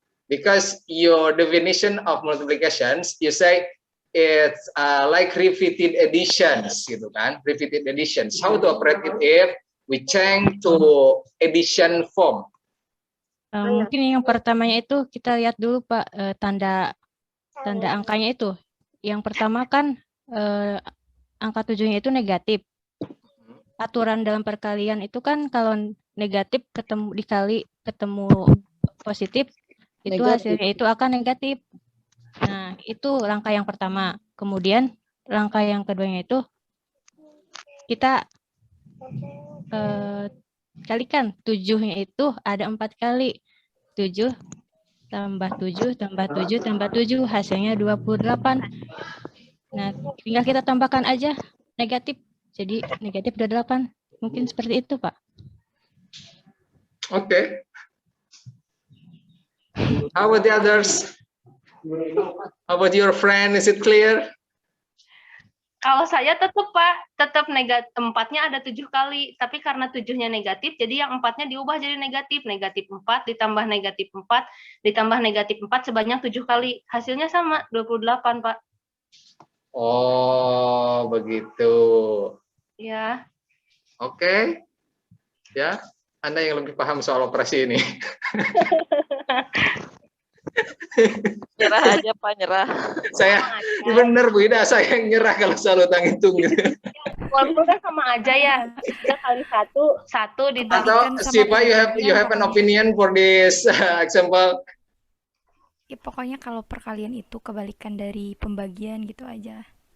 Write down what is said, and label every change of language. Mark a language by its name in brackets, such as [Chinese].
[English] Because your definition of multiplications, you say it's like repeated additions, [Indonesian] gitu kan? [English] Repeated additions. How to operate it if we change to addition form? [Indonesian] Mungkin yang pertamanya itu kita lihat dulu Pak, tanda angkanya itu. Yang pertama kan angka 7-nya itu negatif. Aturan dalam perkalian itu kan kalau negatif dikali ketemu positif, itu hasilnya itu akan negatif. Nah, itu langkah yang pertama. Kemudian langkah yang keduanya itu kita kalikan 7-nya itu ada 4 kali. 7 tambah 7 tambah 7 tambah 7 hasilnya 28. Nah, tinggal kita tambahkan aja negatif. Jadi negatif 28. Mungkin seperti itu, Pak. Oke. [English] How about the others? How about your friend? Is it clear? [Indonesian] Kalau saya tetap Pak, tetap negatif, 4-nya ada 7 kali, tapi karena 7-nya negatif, jadi yang 4-nya diubah jadi negatif. Negatif 4 ditambah negatif 4 ditambah negatif 4 sebanyak 7 kali. Hasilnya sama, 28 Pak. Oh, begitu. Ya. Oke. Ya, Anda yang lebih paham soal operasi ini. Nyerah aja Pak, nyerah. Saya bener Bu Ida, saya yang nyerah kalau soal utang hitung gitu. Walaupun kan sama aja ya. 3 kali 1, 1 dibagi. [English] Atau Siva, you have an opinion for this example? [Indonesian] Ya pokoknya kalau perkalian itu kebalikan dari pembagian gitu aja.